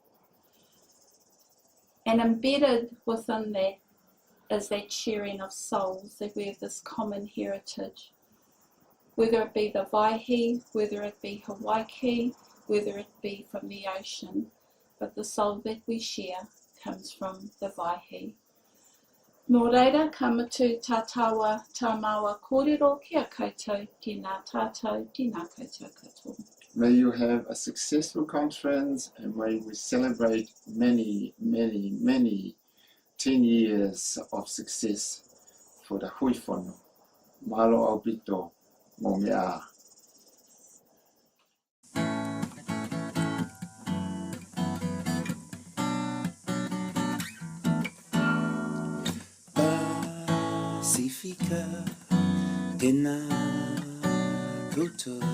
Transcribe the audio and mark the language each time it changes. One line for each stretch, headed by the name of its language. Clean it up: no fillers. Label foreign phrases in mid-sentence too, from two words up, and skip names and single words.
English: And embedded within that is that sharing of souls, that we have this common heritage, whether it be the Waihi, whether it be Hawaii, whether it be from the ocean, but the soul that we share comes from the Waihi.
Māori: Nō reira, ka mutu tātawa tāmaua kōrero, kia koutou, tēnā tātou, tēnā koutou katoa.
English: May you have a successful conference, and may we celebrate many, many, many 10 years of success for the Hui Fono.
Tongan: Malo au pito, mō mea.
Māori: Pasifika, tēnā koutou.